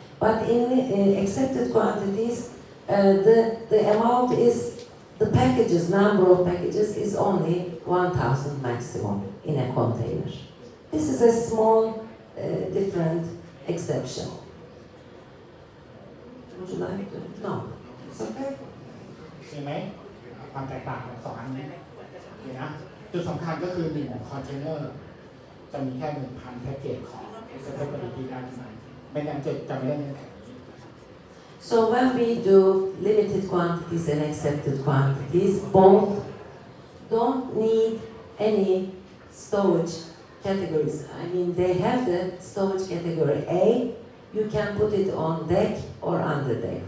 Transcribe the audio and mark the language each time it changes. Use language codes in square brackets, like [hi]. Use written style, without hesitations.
[en] But in accepted quantities, the amount is the packages, number of packages is only 1,000 maximum in a container. This is a small, different exception. Would you like to? No. It's okay. [th] ใช่ไหมความแตกต่างของสองอันนี้เห็นนะจุดสำคัญก็คือ1คอนเทนเนอร์จะมีแค่ 1,000 แพ็กเกจของ acceptability ได้ที่ไหนไม่งั้นจะไม่ได้เงื่อนไข [en] So when we do limited quantities and accepted quantities, both don't need any storage categories. I mean, they have the storage category A. You can put it on deck or under deck.